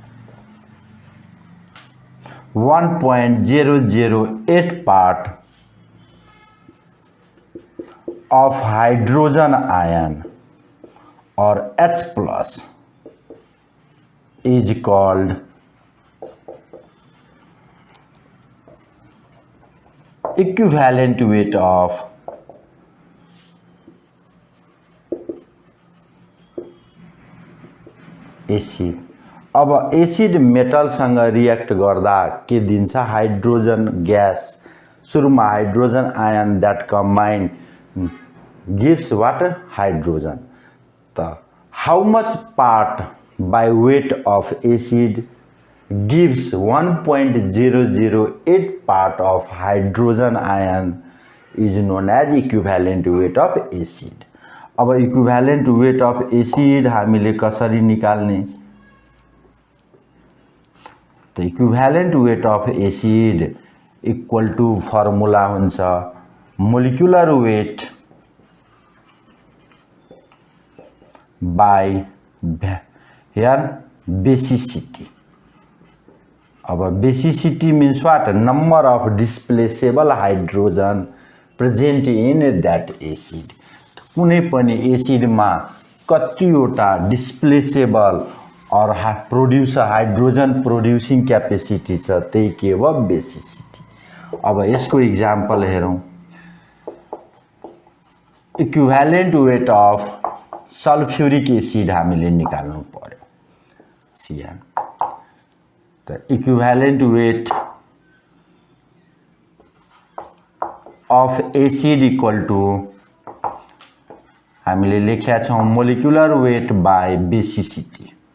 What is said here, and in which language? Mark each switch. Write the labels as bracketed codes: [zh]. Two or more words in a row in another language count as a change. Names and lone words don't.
[en] (1.008 part of hydrogen ion or H plus is called equivalent weight of एसिड। [ne] अब एसिड मेटलसँग रिएक्ट गर्दा के दिन्छ [en] hydrogen gas [ne] सुरुमा [en] hydrogen ion that combine gives what hydrogen. त how much part by weight of acid gives 1.008 part of hydrogen ion is known as equivalent weight of acid. अब equivalent weight of acid [ne] हामीले कसरी निकाल्ने त [en] equivalent weight of acid equal to formula हुन्छ molecular weight by here basicity. अब basicity means what number of displaceable hydrogen present in that acid. [ne] कुनै पनि एसिडमा कतिवटा डिस्प्लेसेबल और [en] produce hydrogen producing capacity [ne] छ त्यही के हो बेसिसिटी। अब यसको इक्जाम्पल हेरौं [en] equivalent weight of sulphuric acid [ne] हामीले निकाल्नु पर्यो Cn। [en] त equivalent weight of acid equal to [ne] हामीले लेख्या छौं [en] molecular weight by basicity.